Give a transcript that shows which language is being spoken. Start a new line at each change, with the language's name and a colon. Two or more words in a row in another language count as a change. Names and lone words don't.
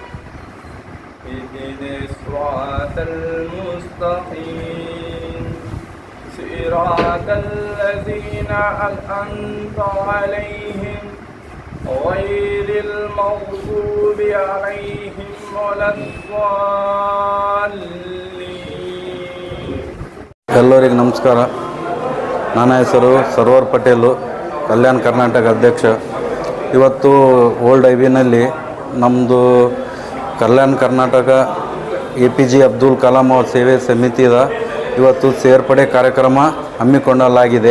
Arabic: اهدنا الصراط المستقيم صراط الذين أنعمت عليهم غير المغضوب عليهم ولا الضالين.
Kannada: ಎಲ್ಲರಿಗೂ ನಮಸ್ಕಾರ. ನನ್ನ ಹೆಸರು ಸರ್ವರ್ ಪಟೇಲು, ಕಲ್ಯಾಣ ಕರ್ನಾಟಕ ಅಧ್ಯಕ್ಷ. ಇವತ್ತು ಓಲ್ಡ್ IBನಲ್ಲಿ ನಮ್ಮದು ಕಲ್ಯಾಣ ಕರ್ನಾಟಕ APJ ಅಬ್ದುಲ್ ಕಲಾಂ ಅವರ ಸೇವೆ ಸಮಿತಿಯ ಇವತ್ತು ಸೇರ್ಪಡೆ ಕಾರ್ಯಕ್ರಮ ಹಮ್ಮಿಕೊಳ್ಳಲಾಗಿದೆ.